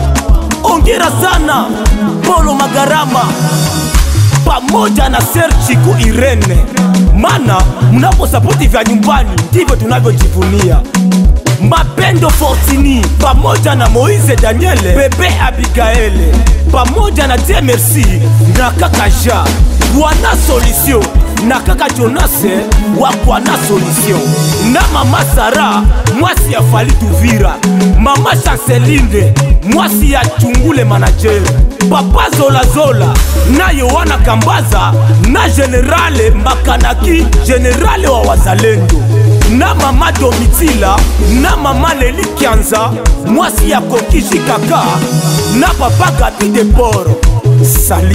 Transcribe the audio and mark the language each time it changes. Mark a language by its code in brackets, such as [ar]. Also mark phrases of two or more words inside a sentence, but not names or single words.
[sw] Ongera sana Polo Magarama pamoja na Serchiko Irene, mana mnapo sapoti vya nyumbani ndivyo tunavyojivunia. Mapendo Fortini pamoja na Moise Daniele, Bebe Abigaele pamoja na Dieu Merci na kaka Ja Bwana Solution na kaka Jonase wa Bwana Solution, na mama Sara [ln] mwasi ya [sw] Falitu Uvira, mama Chanceline [ln] mwasi ya [sw] Chungule manager, papa Zola Zola na Yohana Kambaza na Generale Makanaki, generale wa wazalendo, na mama Domitila na mama Leli Kianza [ln] mwasi ya [sw] Kokishi Kaka, na papa Gabi de Poro.